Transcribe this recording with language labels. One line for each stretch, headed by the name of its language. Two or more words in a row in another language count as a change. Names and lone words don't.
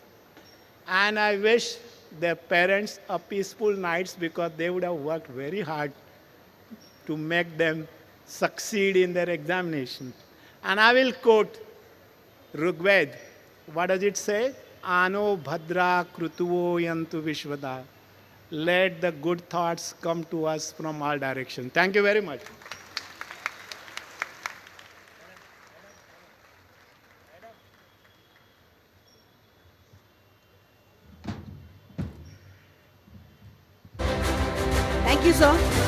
English: And I wish their parents a peaceful nights because they would have worked very hard to make them succeed in their examination. And I will quote Rigved. What does it say?
Sanskrit: Ano bhadra krutuvo yantu vishvada.
English: Let the good thoughts come to us from all directions. Thank you very much. Thank you, sir.